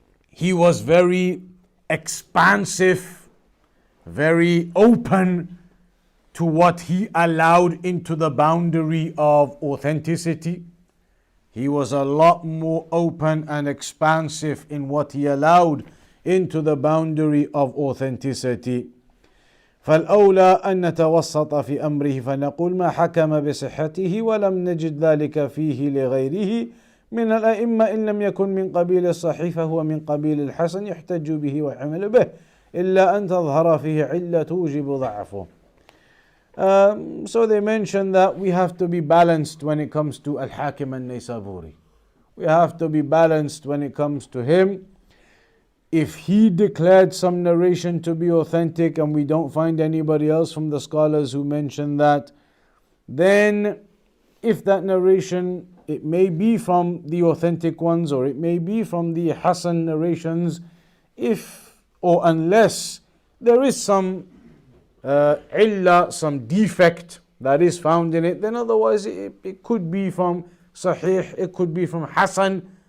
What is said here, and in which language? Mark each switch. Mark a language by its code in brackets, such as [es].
[en] He was very expansive, very open to what he allowed into the boundary of authenticity. He was a lot more open and expansive in what he allowed into the boundary of authenticity. [ar] فالأولى أن نتوسط في أمره فنقول ما حكم بصحته ولم نجد ذلك فيه لغيره من الأئمة إن لم يكن من قبيل الصحيح فهو من قبيل الحسن يحتج به ويحمل به إلا أن تظهر فيه علة توجب ضعفه. [en] So they mention that we have to be balanced when it comes to Al-Hakim al-Naysaburi. We have to be balanced when it comes to him. If he declared some narration to be authentic and we don't find anybody else from the scholars who mention that, then if that narration, it may be from the authentic ones or it may be from the Hasan narrations, if or unless there is some illah, some defect that is found in it, then otherwise it could be from Sahih, it could be from Hasan.